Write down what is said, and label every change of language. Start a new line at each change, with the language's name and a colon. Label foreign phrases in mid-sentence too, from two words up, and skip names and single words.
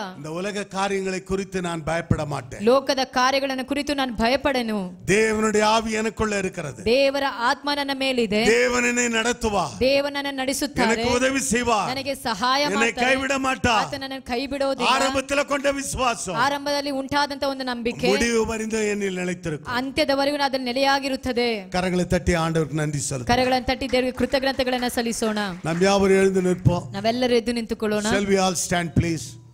Tamil: இந்த உலக காரியங்களை குறித்து நான் பயப்பட மாட்டேன்.
Kannada: ಲೋಕದ ಕಾರ್ಯಗಳನ್ನು ಕುರಿತು ನಾನು ಭಯಪಡೆನು.
Tamil: தேவனுடைய ஆவி எனக்குள்ள இருக்கிறது.
Kannada: ದೇವರ ಆತ್ಮ ನನ್ನ ಮೇಲಿದೆ.
Tamil: தேவன் என்னை நடத்துவார்,
Kannada: ದೇವನನ್ನ ನಡೆಸುತ್ತಾರೆ,
Tamil: எனக்கு உதவி செய்வார்,
Kannada: ನನಗೆ ಸಹಾಯ
Tamil: என்னை
Kannada: ಮಾಡ್ತಾರೆ,
Tamil: கைவிட மாட்டார்.
Kannada: ಆತ ನನ್ನನ್ನು ಕೈ ಬಿಡೋದಿಲ್ಲ.
Tamil: ஆரம்பத்தில் கொண்ட விசுவாசம்
Kannada: ಆರಂಭದಲ್ಲಿ ಉಂಟಾದಂತ ಒಂದು ನಂಬಿಕೆ
Tamil: முடிவு பரிந்து என்னில் நிலைத்திருக்கும்.
Kannada: ಅಂತ್ಯದವರೆಗೂ ಅದು ನೆಲೆಯಾಗಿರುತ್ತದೆ.
Tamil: கரங்களை தட்டி ஆண்டவருக்கு நன்றி சொல்லுங்கள்.
Kannada: ಕರಗಳನ್ನು ತಟ್ಟಿ ದೇವರಿಗೆ ಕೃತಜ್ಞತೆಗಳನ್ನು ಸಲ್ಲಿಸೋಣ.
Tamil: நாம் யாவரும் எழுந்து நிற்போம்.
Kannada: ನಾವೆಲ್ಲರೂ ಎದ್ದು ನಿಂತುಕೊಳ್ಳೋಣ.
English: Shall we all stand please?